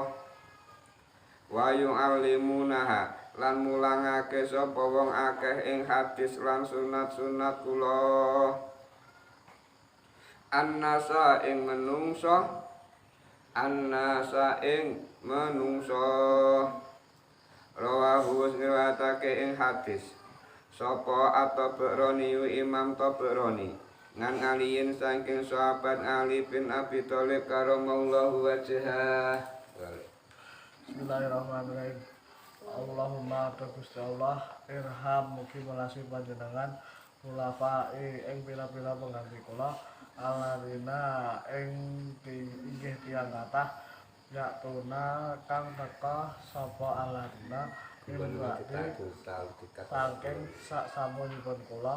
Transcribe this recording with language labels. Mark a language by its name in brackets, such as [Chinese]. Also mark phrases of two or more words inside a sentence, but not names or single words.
[Arabic] ويعلمونها [Javanese] lan mulangake sapa wong akeh ing hadis lan sunat kula. Annasa ing menungso. Annasa ing menungso. Rawahu riwayatake ing hadis sapa At-Tabrani Imam Tabrani ngan aliyin saking sahabat Ali bin Abi Thalib [Arabic] كرم الله وجهه. Bismillahirrahmanirrahim. [Javanese] Allahumma Gusti Allah, irham mugi melasi panjenengan khulafai ing pira-pira pengganti kula. Alladzina ing inggih tiyang kathah yaktuna kang teka sapa [Arabic] الذين من بعدي [Javanese] saking sak samunipun kula.